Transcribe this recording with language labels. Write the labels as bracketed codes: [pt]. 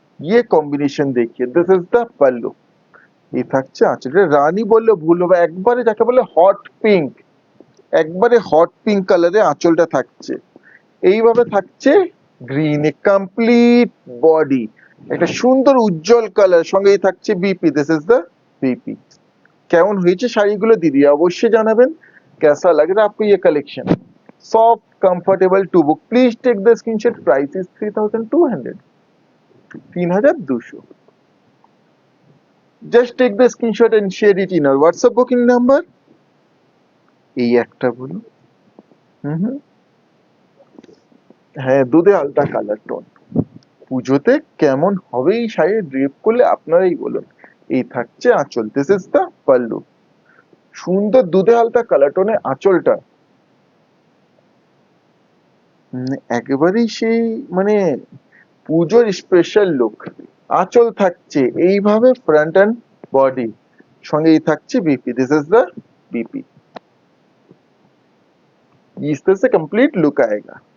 [bn] ये কম্বিনেশন দেখিয়ে, this is the pallu. এই থাকছে আঁচল, রানী বললে ভুল হবে, একবারে যাকে বলে হট পিঙ্ক, একবারে হট পিঙ্ক কালারে আঁচলটা থাকছে। এইভাবে থাকছে গ্রিন এ কমপ্লিট বডি, একটা সুন্দর উজ্জ্বল কালার। সঙ্গেই থাকছে BP, this is the BP. কেমন হয়েছে শাড়িগুলো দিদি অবশ্যই জানাবেন। [hi] कैसा लग रहा है आपको ये collection? Soft comfortable [en] To book, please take the screenshot. Price is 3,200, 3,200। Just take the screenshot and share it in our WhatsApp booking number. [bn] এই একটা বলুন, হ্যাঁ, দুধে আলতা কালার টোন। পুজোতে কেমন হবে এই শাড়ি ড্রেপ করলে আপনারাই বলুন। এই থাকছে আঁচল, দিস ইজ দ্য পাল্লু। সুন্দর দুধে আলতা কালার টোনে আঁচলটা, একেবারেই সেই মানে পুজোর স্পেশাল লুক। আঁচল থাকছে এইভাবে ফ্রন্ট এন্ড বডি, সঙ্গে এই থাকছে BP, this is the BP. [hi] इस तरह से कंप्लीट लुक आएगा।